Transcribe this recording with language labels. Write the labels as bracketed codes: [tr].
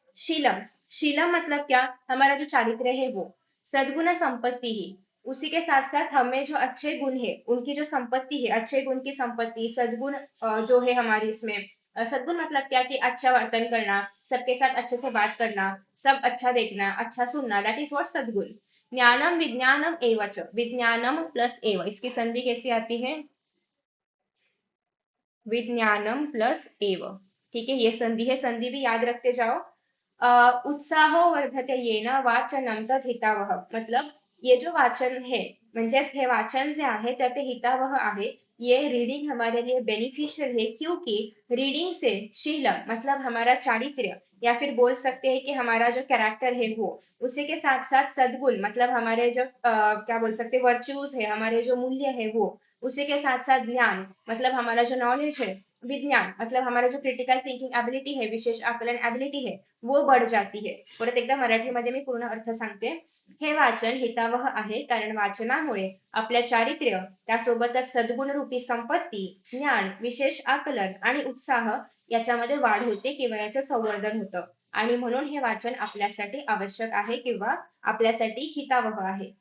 [hi] शीलम, शीलम मतलब क्या? हमारा जो चारित्र्य है वो, सद्गुण संपत्ति ही, उसी के साथ साथ हमें जो अच्छे गुण है, उनकी जो संपत्ति है, अच्छे गुण की संपत्ति, सद्गुण जो है हमारी इसमें, सद्गुण मतलब क्या कि अच्छा वर्तन करना, सबके साथ अच्छे से बात करना, सब अच्छा देखना, अच्छा सुनना, [en] that is what [hi] सद्गुण। [sa] ज्ञानम विज्ञानम एवच, [hi] विज्ञानम प्लस एव, इसकी संधि कैसी आती है? विज्ञानम प्लस एव। ठीक है, ये संधि है, संधि भी याद रखते जाओ। [sa] उत्साहो वर्धते येन वाचनम तद हितावह, [hi] मतलब ये जो वाचन है, [mr] म्हणजेच हे वाचन जे आहे तर ते हितावह आहे। [hi] ये रीडिंग हमारे लिए बेनिफिशियल है, क्योंकि रीडिंग से शीलम मतलब हमारा चारित्र्य, या फिर बोल सकते हैं कि हमारा जो कैरेक्टर है वो, उसी के साथ साथ सद्गुण मतलब हमारे जो क्या बोल सकते हैं वर्च्यूज है, हमारे जो मूल्य है वो, उसी के साथ साथ ज्ञान मतलब हमारा जो नॉलेज है, विज्ञान मतलब हमारा जो क्रिटिकल थिंकिंग एबिलिटी है, विशेष आकलन एबिलिटी है, वो बढ़ जाती है। [mr] परत एकदा मराठीमध्ये मी पूर्ण अर्थ सांगते। हे वाचन हितावह आहे, कारण वाचनामुळे आपल्या चारित्र्य, त्यासोबतच सद्गुण रूपी संपत्ती, ज्ञान, विशेष आकलन आणि उत्साह याच्यामध्ये वाढ होते किंवा याचं संवर्धन होतं, आणि म्हणून हे वाचन आपल्यासाठी आवश्यक आहे किंवा आपल्यासाठी हितावह आहे।